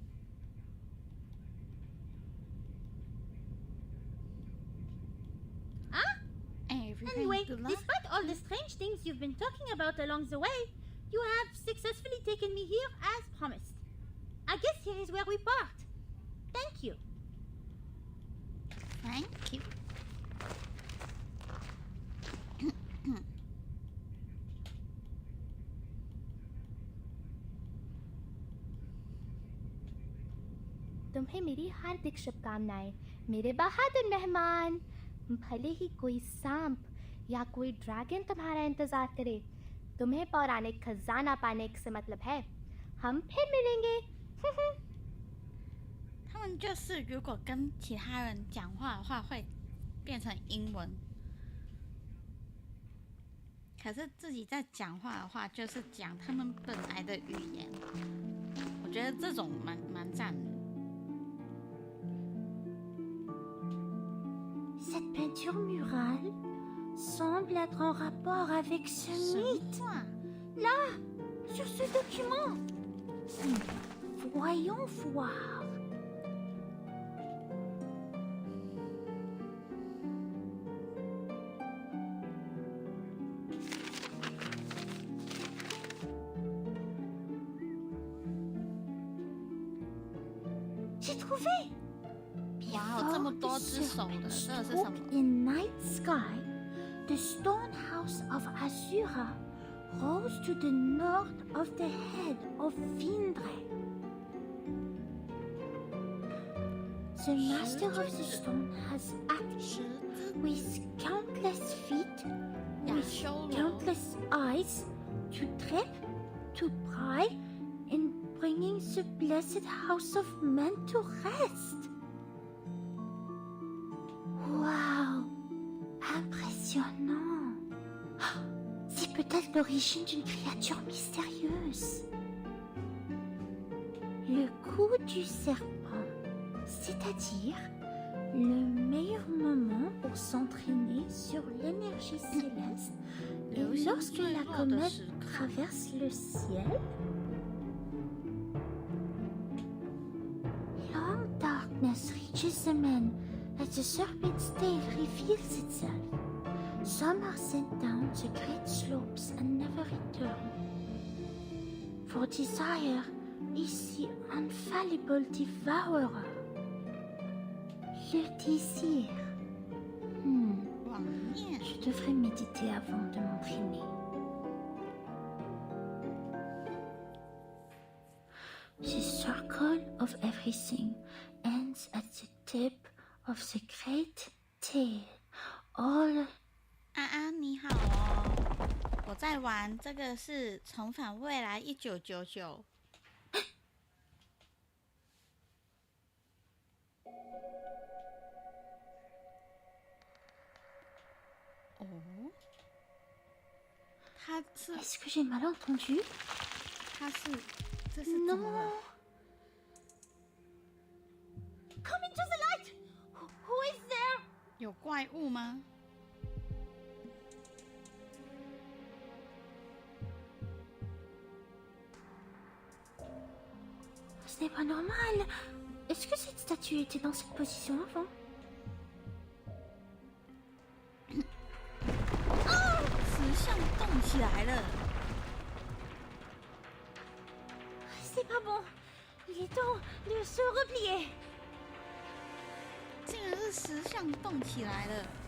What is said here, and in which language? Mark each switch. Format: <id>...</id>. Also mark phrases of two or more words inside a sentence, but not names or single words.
<en>Anyway, despite all the strange things you've been talking about along the way, you have successfully taken me here as promised. I guess here is where we part. Thank you. Thank you.</en> <hi>तुम्हें मेरी हार्दिक शुभकामनाएं मेरे बहादुर मेहमान। भले ही कोई सांप या कोई ड्रैगन तुम्हारा इंतजार करे, तुम्हें पौराणिक खजाना पाने से मतलब है। हम फिर मिलेंगे।</hi> <zh>他们就是如果跟其他人讲话的话会变成英文，可是自己在讲话的话就是讲他们本来的语言。我觉得这种蛮赞的。</zh> <fr>Cette peinture murale semble être en rapport avec ce mythe. Là, sur ce document. Voyons voir. J'ai trouvé!</fr> <en>In night sky, the stone house of Asura rose to the north of the head of Vindre. The master of the stone has acted with countless feet, with countless eyes, to trip to try in bringing the blessed house of men to rest.</en> <fr>Wow, impressionnant. C'est peut-être l'origine d'une créature mystérieuse. Le coup du serpent, c'est-à-dire le meilleur moment pour s'entraîner sur l'énergie céleste et lorsque la comète traverse le ciel.</fr> <en>Long darkness reaches the men as the serpent's tail reveals itself. Some are sent down the great slopes and never return. For desire is the infallible devourer.</en> <fr>Le désir. Je devrais méditer avant de m'entraîner.</fr> <en>The circle of everything ends at the tip of the great tail. All</en> <zh>安安你好哦，我在玩这个是《重返未来1999》。哦，他是</zh> <fr>Est-ce que j'ai mal entendu?</fr> <zh>他是这是怎么了</zh> <en>Come into the light! Who is there?</en> <zh>有怪物吗？</zh> <fr>Ce n'est pas normal. Est-ce que cette statue était dans cette position avant?</fr> <zh>石像动起来了。</zh> <fr>C'est pas bon. Il est temps de se replier.</fr> <zh>竟然是石像动起来了。</zh>